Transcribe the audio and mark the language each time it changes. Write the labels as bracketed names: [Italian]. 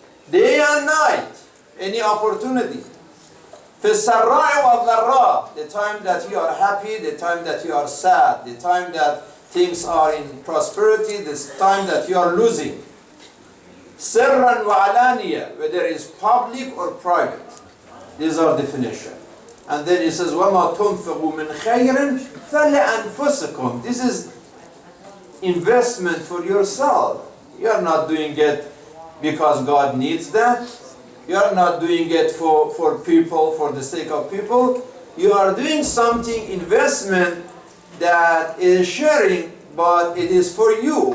[English] Day and night, any opportunity. [Arabic] فِي السَّرَّاءِ وَالضَّرَّاءِ, [English] the time that you are happy, the time that you are sad, the time that things are in prosperity, the time that you are losing. [Arabic] سِرًّا وَعَلَانِيَةً, [English] whether it's public or private. These are definitions. And then he says, [Arabic] وَمَا تُنْفِقُوا مِنْ خَيْرٍ فَلِأَنفُسِكُمْ. [English] This is investment for yourself. You are not doing it because God needs that. You are not doing it for people, for the sake of people. You are doing something, investment, that is sharing, but it is for you.